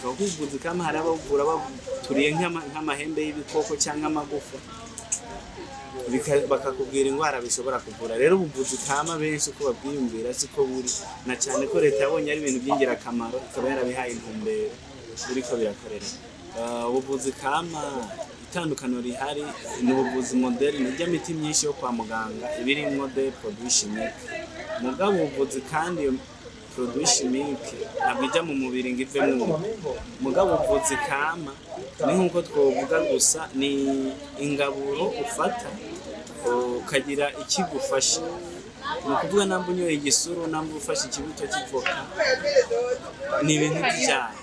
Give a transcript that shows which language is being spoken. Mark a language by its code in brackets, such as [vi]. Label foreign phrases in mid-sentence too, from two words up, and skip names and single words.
[rn] Ubuvuzi kama hari abavura baturiye nk'amahembe y'ibikoko cyangwa amagufa, bakakubwira indwara bishobora kuvura. Rero ubuvuzi kama benshi uko babwiyumvira siko buri, na cyane ko leta yabonye ari ibintu by'ingirakamaro ikaba yarabihaye intumbero buriko birakorera. Ubuvuzi kama itandukaniro rihari ni ubuvuzi moderne ry'imiti myinshi yo kwa muganga ibirimwo [fr] de produits chimiques. [rn] Mugabo ubuvuzi kandi [fr] produits chimiques [rn] ntabwo ijya mu mubiri ngo ivemwo. Mugabo ubuvuzi kama ni nk'uko twovuga gusa ni ingaburo ufata ukagira ikigufasha. Ni ukuvuga namba unyoye igisuru, namba ufashe ikibuto kivoka, ni ibintu byayo.